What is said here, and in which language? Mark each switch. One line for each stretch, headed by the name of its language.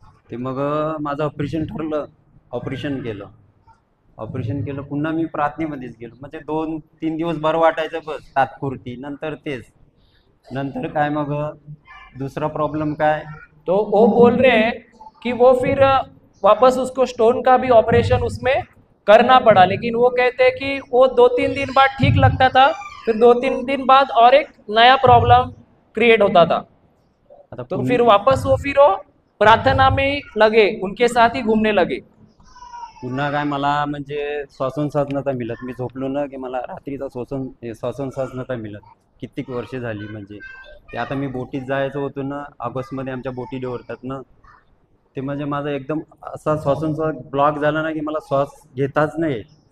Marathi: ते मग माझं ऑपरेशन ठरलं, ऑपरेशन केलं. ऑपरेशन केलं, पुन्हा मी प्रार्थनेमध्येच गेलो. म्हणजे 2-3 दिवस बरं वाटायचं बस तात्पुरती, नंतर तेच. नंतर काय मग दुसरा प्रॉब्लेम काय,
Hindi: तो वो बोल रहे हैं कि वो फिर वापस उसको स्टोन का भी ऑपरेशन उसमें करना पड़ा। लेकिन वो कहते हैं कि वो 2-3 दिन बाद ठीक लगता था, फिर 2-3 दिन बाद और एक नया प्रॉब्लम क्रिएट होता था।
Marathi: आता
Hindi: तो फिर वापस वो प्रार्थना में ही लगे, उनके साथ ही घूमने लगे।
Marathi: पुन्हा काय मला म्हणजे श्वासोच्छ्वास नव्हता मिळत. मी झोपलो ना की मला रात्रीचा श्वासोच्छ्वास नव्हता मिळत. कित्येक वर्षे झाली. म्हणजे ते आता मी बोटीत जायचं होतो ना, ऑगस्टमध्ये आमच्या बोटी डोरतात ना, ते म्हणजे माझा एकदम असा श्वासोच्छ्वास ब्लॉक झाला ना की मला श्वास घेताच नाही.